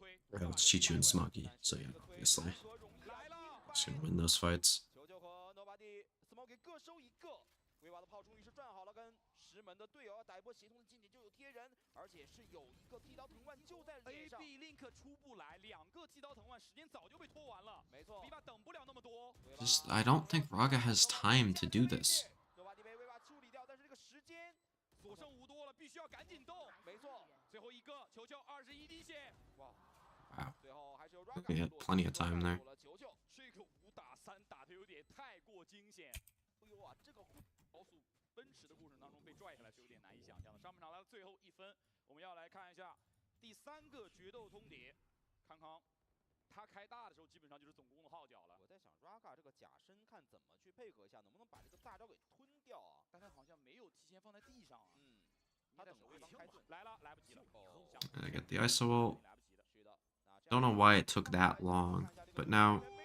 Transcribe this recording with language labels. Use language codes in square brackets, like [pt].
[en] Oh, it's Chichu and Smoggy, so yeah, obviously. Just gonna win those fights. [zh] 球球和 Nobody Smoggy 各收一个。威瓦的炮终于是转好了，跟石门的队友要打一波协同的进去，就有贴人，而且是有一个剃刀藤蔓就在脸上。 AB Link 出不来，2个剃刀藤蔓时间早就被拖完了。没错，威瓦等不了那么多。 [en] Just, I don't think Raga has time to do this. [zh] Nobody 被威瓦处理掉，但是这个时间所剩无多了，必须要赶紧动。没错，最后一个球球21滴血。哇。 [en] Wow. [zh] 最后还是有 [en] We had plenty of time there. [zh] 球球这个5打3打的有点太过惊险。哎呦啊，这个高速奔驰的过程当中被拽下来是有点难以想象的。上半场来到最后1分，我们要来看一下第3个决斗通牒。康康，他开大的时候基本上就是总攻的号角了。我在想 Raga 这个假身看怎么去配合一下，能不能把这个大招给吞掉啊？但他好像没有提前放在地上啊。嗯，他等对方开盾来了，来不及了。 [en] I get the ISO ult. Don't know why it took that long, but now...